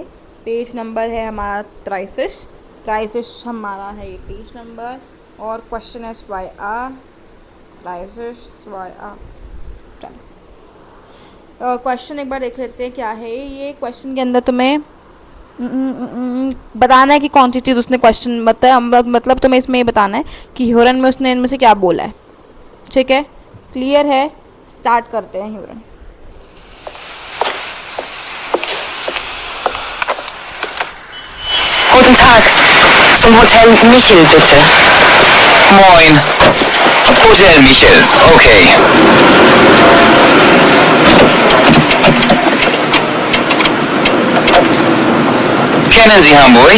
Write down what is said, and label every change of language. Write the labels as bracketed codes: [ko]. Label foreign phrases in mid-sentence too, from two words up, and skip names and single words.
[hi] पेज नंबर है हमारा 33 हमारा है ये पेज नंबर, और क्वेश्चन है स्वाय आ 33 स्वाय आ, चलो क्वेश्चन एक बार देख लेते हैं क्या है ये। क्वेश्चन के अंदर तुम्हें बताना है कि कौन सी चीज़ उसने क्वेश्चन मतलब तुम्हें इसमें ये बताना है कि ह्यूरन में उसने इनमें से क्या बोला है। ठीक है, क्लियर है? स्टार्ट करते हैं ह्यूरन। [de] Guten Tag. Zum Hotel Michel, bitte. Moin. Hotel Michel, okay. Kennen Sie Hamburg?